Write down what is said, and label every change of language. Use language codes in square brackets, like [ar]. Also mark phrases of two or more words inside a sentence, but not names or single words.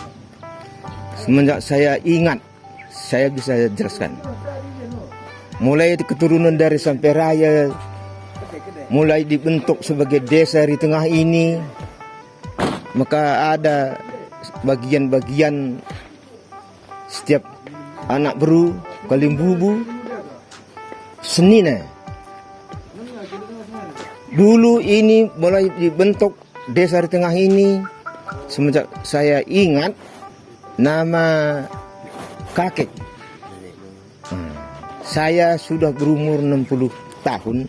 [id] Semenjak saya ingat, saya bisa jelaskan. Mulai keturunan dari Samperaya, mulai dibentuk sebagai Desa Sari Tengah ini, maka ada bagian-bagian setiap anak beru, kalimbubu, senina. Dulu ini mulai dibentuk Desa Sari Tengah ini semenjak saya ingat nama kakek. Saya sudah berumur 60 tahun.